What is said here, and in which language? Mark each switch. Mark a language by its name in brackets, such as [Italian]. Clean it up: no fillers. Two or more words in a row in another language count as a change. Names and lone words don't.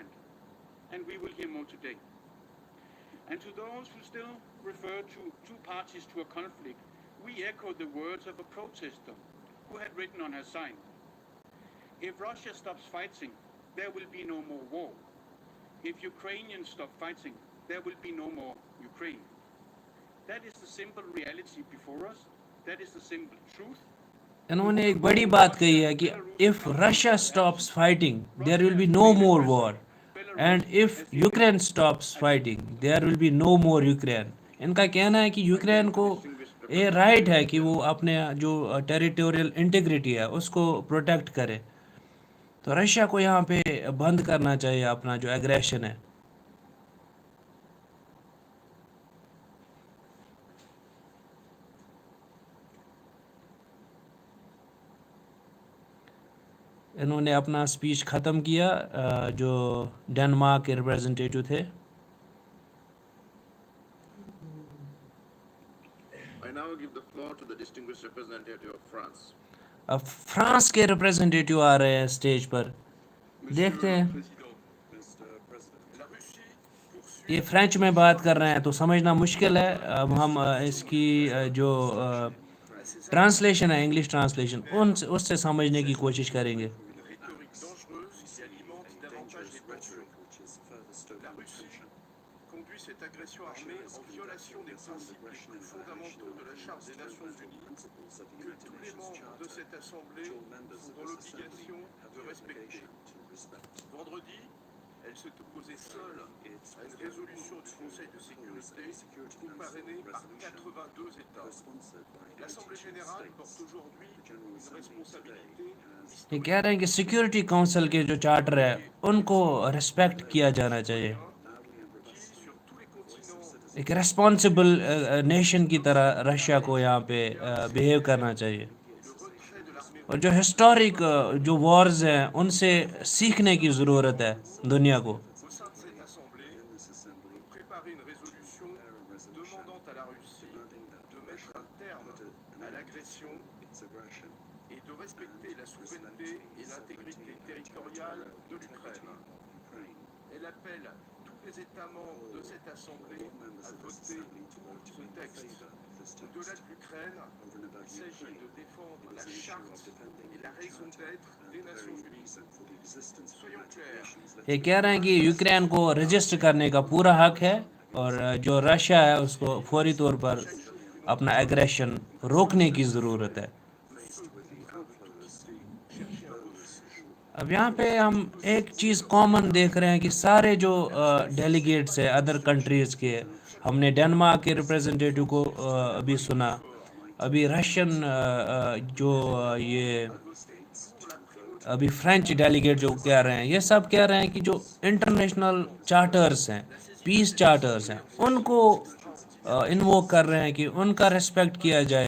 [English] And we will hear more today. And to those who still refer to two parties to a conflict, we echo the words of a protester who had written on her sign, "If Russia stops fighting, there will be no more war. If Ukrainians stop fighting, there will be no more Ukraine." That is the simple reality before us. That is the simple truth. [Hindi] इन्होंने एक बड़ी बात कही है कि [English] If Russia stops fighting there will be no more war and if Ukraine stops fighting there will be no more Ukraine. [Hindi] इनका कहना है कि यूक्रेन को ये राइट है कि वो अपने जो [English] territorial integrity [Hindi] है उसको प्रोटेक्ट करे, तो रशिया को यहाँ पे बंद करना चाहिए अपना जो एग्रेशन है। इन्होंने अपना स्पीच ख़त्म किया। जो डेनमार्क के रिप्रेजेंटेटिव थे, [English] I now give the floor to the distinguished representative of France. [Hindi] अब फ्रांस के रिप्रेजेंटेटिव आ रहे हैं स्टेज पर, देखते हैं। ये फ्रेंच में बात कर रहे हैं तो समझना मुश्किल है। अब हम इसकी जो ट्रांसलेशन है, [English] English translation, [Hindi] उससे समझने की कोशिश करेंगे। [French] Rhétorique dangereuse qui alimente davantage les tensions. La Russie conduit cette agression armée en violation des principes les plus fondamentaux de la Charte des Nations Unies, que tous les membres de cette Assemblée sont dans l'obligation de respecter. Vendredi, elle s'est opposée seule à une résolution du Conseil de sécurité co-parrainée par 82 États. L'Assemblée générale porte aujourd'hui une responsabilité [Hindi] ये कह रहे हैं कि सिक्योरिटी काउंसिल के जो चार्टर है उनको रिस्पेक्ट किया जाना चाहिए, [French] qui, sur tous les continents, [Hindi] एक [English] responsible nation [Hindi] की तरह रशिया को यहाँ पे बिहेव करना चाहिए। [French] le retrait de l'armée [Hindi] और जो हिस्टोरिक जो वॉर्स हैं उनसे सीखने की ज़रूरत है दुनिया को। [French] au sein de cette Assemblée, préparer une résolution demandant à la Russie de mettre un terme à l'agression et de respecter la souveraineté et l'intégrité territoriale de l'Ukraine. Elle appelle tous les États membres de cette Assemblée à voter ce texte. Au-delà de l'Ukraine, il s'agit de défendre la charte et la raison d'être des Nations Unies. Soyons clairs. [Hindi] ये कह रहे हैं कि यूक्रेन को रजिस्टर करने का पूरा हक है और जो रशिया है उसको फौरी तौर पर अपना एग्रेशन रोकने की ज़रूरत है। अब यहाँ पे हम एक चीज़ कॉमन देख रहे हैं कि सारे जो डेलीगेट्स हैं [English] other countries [Hindi] के, हमने डेनमार्क के रिप्रेजेंटेटिव को अभी सुना, अभी रशियन जो ये अभी [English] French delegate [Hindi] जो कह रहे हैं, ये सब कह रहे हैं कि जो [English] international charters [Hindi] हैं, [English] peace charters [Hindi] हैं, उनको इन्वोक कर रहे हैं कि उनका रिस्पेक्ट किया जाए।